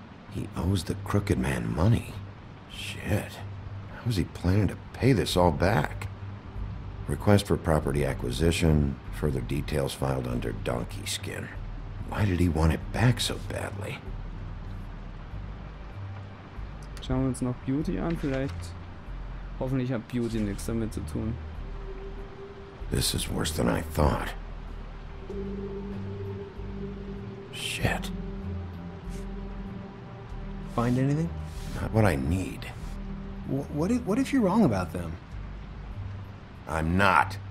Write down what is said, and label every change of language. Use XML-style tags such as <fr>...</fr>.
<en>He owes the crooked man money. Shit. How is he planning to pay this all back? Request for property acquisition. Further details filed under donkey skin. Why did he want it back so badly?</en> <de>Schauen wir uns noch Beauty an. Vielleicht. Hoffentlich hat Beauty nichts damit zu tun.</de> <en>This is worse than I thought. Shit. Find anything? Not what I need. What if you're wrong about them? I'm not.</en>